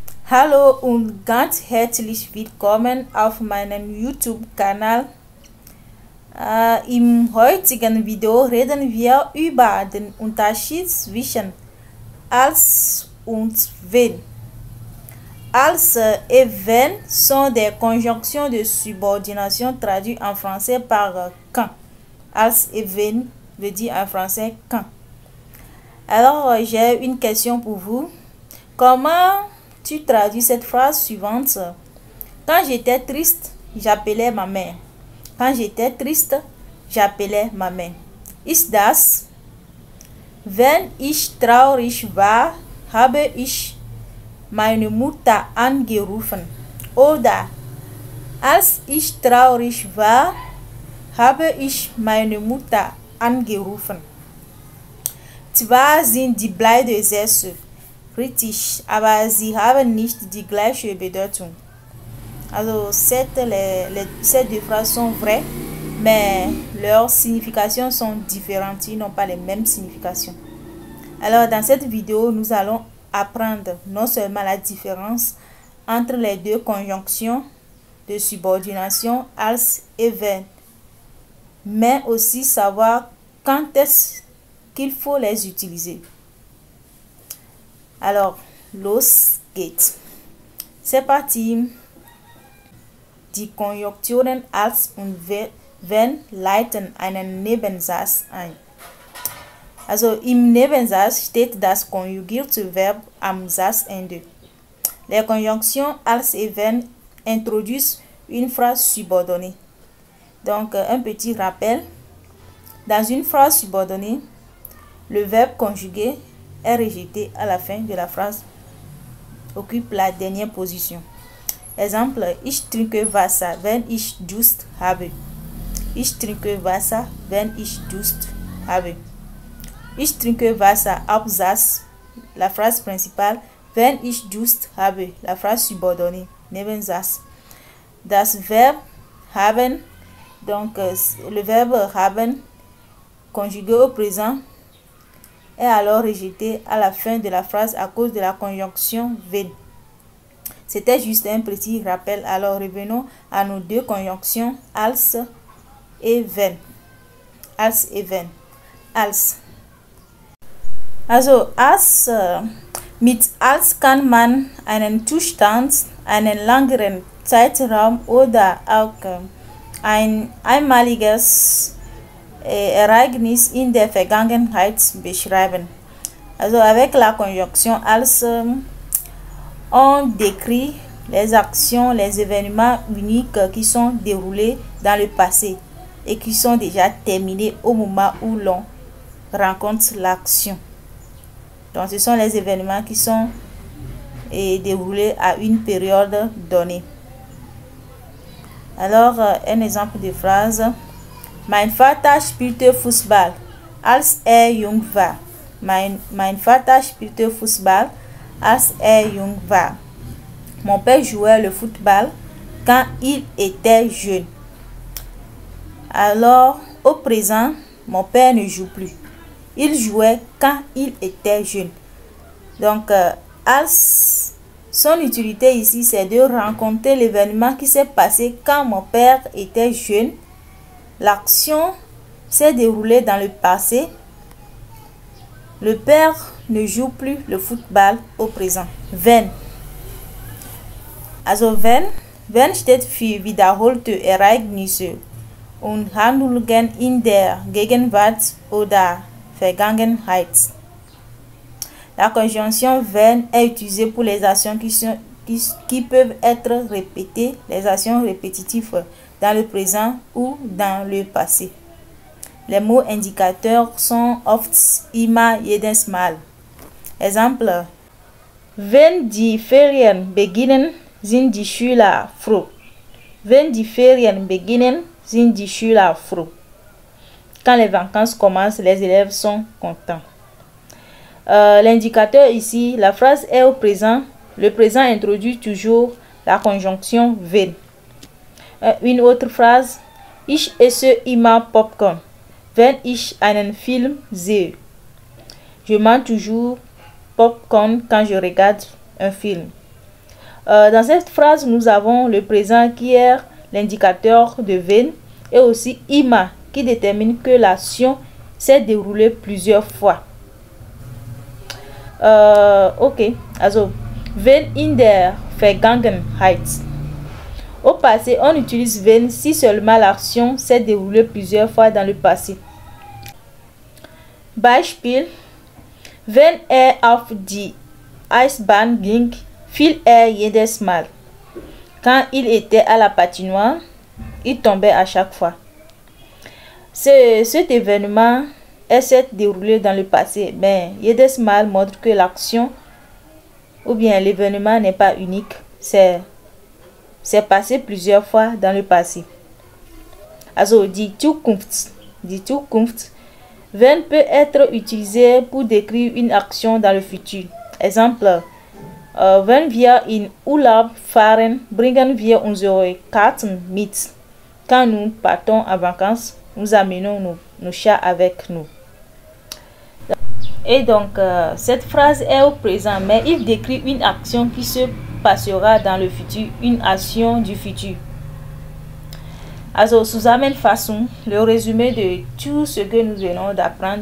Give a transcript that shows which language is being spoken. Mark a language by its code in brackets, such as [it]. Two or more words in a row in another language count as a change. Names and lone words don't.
[de] Hallo und ganz herzlich willkommen auf meinem YouTube-Kanal. Im heutigen Video reden wir über den Unterschied zwischen als und wenn. [fr] Als et wenn sont des conjonctions de subordination traduites en français par quand. Als et wenn veut dire en français quand. Alors, j'ai une question pour vous. Comment tu traduis cette phrase suivante? Quand j'étais triste, j'appelais ma mère. Quand j'étais triste, j'appelais ma mère. [de] Ist das? Wenn ich traurig war, habe ich meine Mutter angerufen. Oder als ich traurig war, habe ich meine Mutter angerufen. Zwar sind die beiden Sätze richtig, aber sie haben nicht die gleiche Bedeutung. [fr] Also ces deux phrases sont vraies, mais leurs significations sont différentes, ils n'ont pas les mêmes significations. Alors dans cette vidéo, nous allons apprendre non seulement la différence entre les deux conjonctions de subordination als et wenn, mais aussi savoir quand est-ce qu'il faut les utiliser. [de] Alors, los geht's. [fr] C'est parti. [de] Die Konjunktionen als und wenn leiten einen Nebensatz ein. Also im Nebensatz steht das konjugierte Verb am Satzende. [fr] Les conjonctions als et wenn introduisent une phrase subordonnée. Donc, un petit rappel. Dans une phrase subordonnée, le verbe conjugué est rejeté à la fin de la phrase, occupe la dernière position. Exemple, [de] ich trinke Wasser, wenn ich Durst habe. Ich trinke Wasser, wenn ich Durst habe. Ich trinke Wasser, Hauptsatz, [fr] la phrase principale, [de] wenn ich Durst habe, [fr] la phrase subordonnée, [de] Nebensatz. Das Verb haben, [fr] donc le verbe haben, conjugué au présent, est alors rejeté à la fin de la phrase à cause de la conjonction wenn. C'était juste un petit rappel. Alors revenons à nos deux conjonctions als et wenn. Als et wenn. Als. [de] Also als, mit als kann man einen Zustand, einen längeren Zeitraum oder auch ein einmaliges Ereignis in der Vergangenheit beschreiben. [fr] Also avec la conjonction als, on décrit les actions, les événements uniques qui sont déroulés dans le passé et qui sont déjà terminés au moment où l'on rencontre l'action. Donc ce sont les événements qui sont déroulés à une période donnée. Alors un exemple de phrase. [de] Mein Vater spielte Fußball, als jung war. Mein Vater spielte Fußball, als jung war. [fr] Mon père jouait le football quand il était jeune. Alors, au présent, mon père ne joue plus. Il jouait quand il était jeune. Donc, als, son utilité ici, c'est de rencontrer l'événement qui s'est passé quand mon père était jeune. L'action s'est déroulée dans le passé. Le père ne joue plus le football au présent. [de] Wenn. Also wenn steht für wiederholte Ereignisse und Handlungen in der Gegenwart oder Vergangenheit. [fr] La conjonction wenn est utilisée pour les actions qui peuvent être répétées, les actions répétitives dans le présent ou dans le passé. Les mots indicateurs sont [de] oft, immer, jedes Mal. Exemple, wenn die Ferien beginnen, sind die Schüler froh. Wenn die Ferien beginnen, sind die Schüler froh. [fr] Quand les vacances commencent, les élèves sont contents. L'indicateur ici, la phrase est au présent. Le présent introduit toujours la conjonction wenn. Une autre phrase. [de] Ich esse immer Popcorn, wenn ich einen Film sehe. [fr] Je mange toujours popcorn quand je regarde un film. Dans cette phrase, nous avons le présent qui est l'indicateur de VEN et aussi IMA qui détermine que l'action s'est déroulée plusieurs fois. [de] Ok, also, wenn in der Vergangenheit. [fr] Au passé, on utilise wenn si seulement l'action s'est déroulée plusieurs fois dans le passé. [de] Beispiel: Wenn auf die Eisbahn ging, fiel jedes Mal. [fr] Quand il était à la patinoire, il tombait à chaque fois. Cet événement s'est déroulé dans le passé, mais [de] jedes Mal [fr] montre que l'action ou bien l'événement n'est pas unique, c'est passé plusieurs fois dans le passé. [de] Also, die Zukunft. Die Zukunft. [fr] Wenn peut être utilisé pour décrire une action dans le futur. Exemple, [de] wenn wir in Urlaub fahren, bringen wir unsere Katzen mit. [fr] Quand nous partons en vacances, nous amenons nos chats avec nous. Et donc, cette phrase est au présent, mais il décrit une action qui se passera dans le futur, une action du futur. [de] Also, Zusammenfassung, [fr] le résumé de tout ce que nous venons d'apprendre.